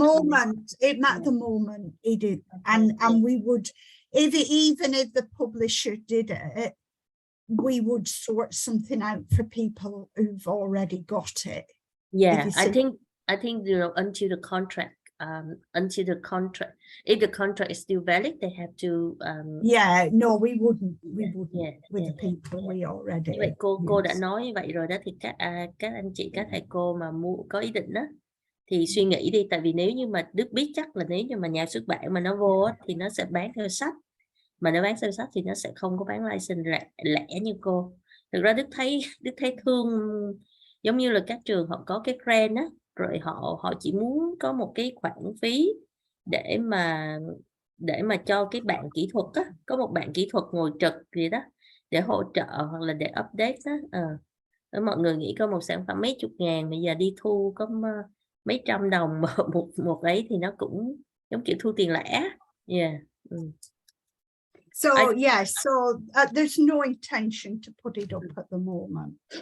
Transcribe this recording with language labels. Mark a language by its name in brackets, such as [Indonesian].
[English] moment, at the moment it is, and we would, even if the publisher did it, we would sort something out for people who've already got it. Yeah, I think you know, until the contract until the contract. If the contract is still valid, they have to. Yeah, no, we wouldn't. We wouldn't Yeah, with the people we already. [Vietnamese] Như vậy cô đã [English] use. [Vietnamese] nói như vậy rồi đó, thì các anh chị, các thầy cô mà có ý định đó thì suy nghĩ đi, tại vì nếu như mà Đức biết chắc là nếu như mà nhà xuất bản mà nó vô á, thì nó sẽ bán theo sách, mà nó bán theo sách thì nó sẽ không có bán license lẻ như cô. Thực ra Đức thấy thương, giống như là các trường họ có cái grant á, rồi họ chỉ muốn có một cái khoản phí để mà cho cái bạn kỹ thuật á, có một bạn kỹ thuật ngồi trực gì đó để hỗ trợ hoặc là để update đó. Mọi người nghĩ có một sản phẩm mấy chục ngàn, bây giờ đi thu có mấy trăm đồng một ấy thì nó cũng giống kiểu thu tiền lẻ. [English] Yeah. So there's no intention to put it up at the moment.